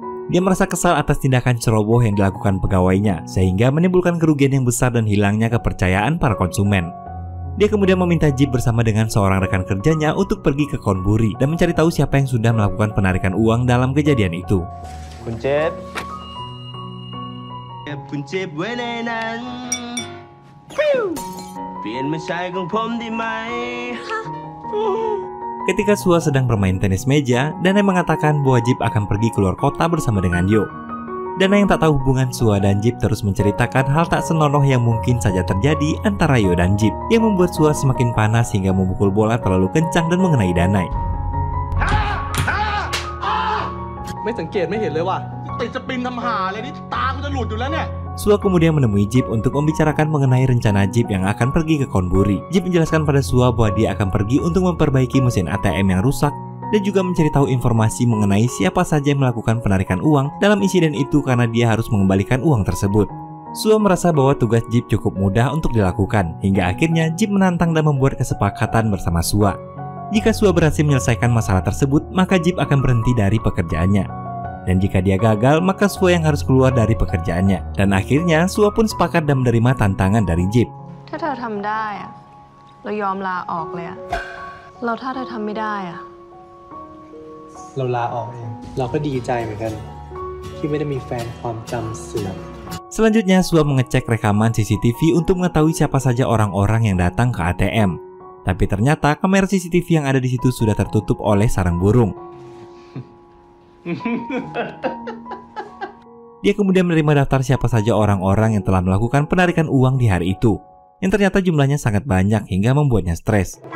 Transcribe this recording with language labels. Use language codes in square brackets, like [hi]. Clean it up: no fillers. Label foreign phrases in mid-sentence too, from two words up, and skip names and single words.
[id] Dia merasa kesal atas tindakan ceroboh yang dilakukan pegawainya, sehingga menimbulkan kerugian yang besar dan hilangnya kepercayaan para konsumen. Dia kemudian meminta Jeep bersama dengan seorang rekan kerjanya untuk pergi ke Konburi dan mencari tahu siapa yang sudah melakukan penarikan uang dalam kejadian itu. Kuncep. Kuncep wenenan. [th] Plianมาใช้ของผมได้ไหม [id] Ketika Sua sedang bermain tenis meja, Danai mengatakan bahwa Jeep akan pergi keluar kota bersama dengan Yo. Danai yang tak tahu hubungan Sua dan Jeep terus menceritakan hal tak senonoh yang mungkin saja terjadi antara Yo dan Jeep, yang membuat Sua semakin panas hingga memukul bola terlalu kencang dan mengenai Danai. [th] ไม่สังเกตไม่เห็นเลยว่ะติดสปรินทำหาเลยนี่ตากูจะหลุดอยู่แล้วเนี่ย [id] Sua kemudian menemui Jeep untuk membicarakan mengenai rencana Jeep yang akan pergi ke Konburi. Jeep menjelaskan pada Sua bahwa dia akan pergi untuk memperbaiki mesin ATM yang rusak dan juga mencari tahu informasi mengenai siapa saja yang melakukan penarikan uang dalam insiden itu karena dia harus mengembalikan uang tersebut. Sua merasa bahwa tugas Jeep cukup mudah untuk dilakukan, hingga akhirnya Jeep menantang dan membuat kesepakatan bersama Sua. Jika Sua berhasil menyelesaikan masalah tersebut, maka Jeep akan berhenti dari pekerjaannya. Dan jika dia gagal, maka Sua yang harus keluar dari pekerjaannya. Dan akhirnya Sua pun sepakat dan menerima tantangan dari Jeep. [th] ถ้าเธอทำได้อะเรายอมลาออกเลยอะเราถ้าเธอทำไม่ได้อะ เราลาออกเองเราก็ดีใจเหมือนกันที่ไม่ได้มีแฟนความจำเสื่อม [id] Selanjutnya Sua mengecek rekaman CCTV untuk mengetahui siapa saja orang-orang yang datang ke ATM. Tapi ternyata kamera CCTV yang ada di situ sudah tertutup oleh sarang burung. Dia kemudian menerima daftar siapa saja orang-orang yang telah melakukan penarikan uang di hari itu, yang ternyata jumlahnya sangat banyak hingga membuatnya stres.